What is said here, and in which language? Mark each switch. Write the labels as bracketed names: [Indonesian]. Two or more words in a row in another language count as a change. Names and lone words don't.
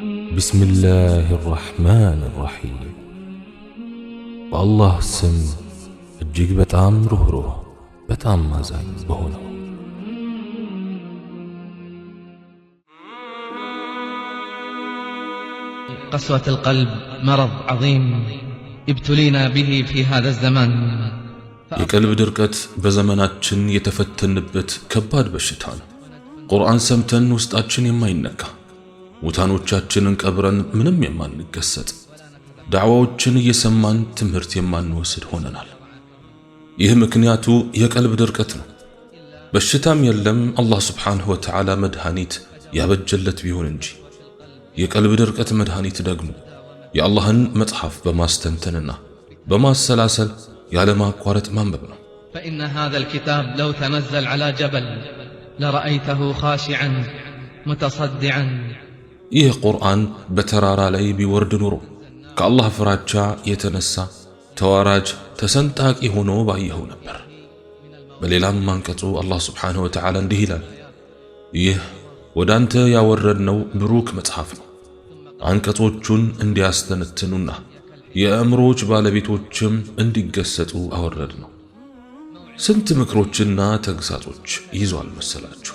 [Arabic] بسم الله الرحمن الرحيم والله سم [Amharic] እጅግ በጣም ሩህሩህ በጣም አዛኝ በሆነው [Arabic] قسوة القلب مرض عظيم ابتلينا به في هذا الزمان [Amharic] የቀልብ ድርቀት በዘመናችን የተፈተንበት ከባድ በሽታ ነው። ቁርአን ሰምተን ውስጣችን የማይነካ ሙታኖቻችንን ቀብረን ምንም የማንገሰጥ ዳዕዋዎችን እየሰማን ትምህርት የማንወስድ ሆነናል። ይህ ምክንያቱ የቀልብ ድርቀት ነው። በሽታም የለም አላህ [Arabic] سبحانه وتعالى [Amharic] መድኃኒት ያበጀለት ቢሆን እንጂ። የቀልብ ድርቀት መድኃኒት ደግሞ የአላህን መጽሐፍ በማስተንተንና በማሰላሰል ያለማቋረጥ ማንበብ ነው። [Arabic] فإن هذا الكتاب لو تنزل على جبل لرأيته خاشعا متصدعا [Amharic] ይህ ቁርአን በተራራ ላይ ቢወርድ ኑሮ ከአላህ ፍራቻ የተነሳ ተዋራጅ ተሰንጣቂ ሆኖ ባየኸው ነበር። በሌላም አንቀጹ አላህ [Arabic] سبحانه وتعالى [Amharic] እንዲህ ይላል፣ ይህ ወዳንተ ያወረድነው ብሩክ መጽሐፍ ነው፣ አንቀጾቹን እንዲያስተነትኑና የአእምሮች ባለቤቶችም እንዲገሰጡ አወረድ ነው። ስንት ምክሮችና ተግሳጾች ይዟል መሰላችሁ?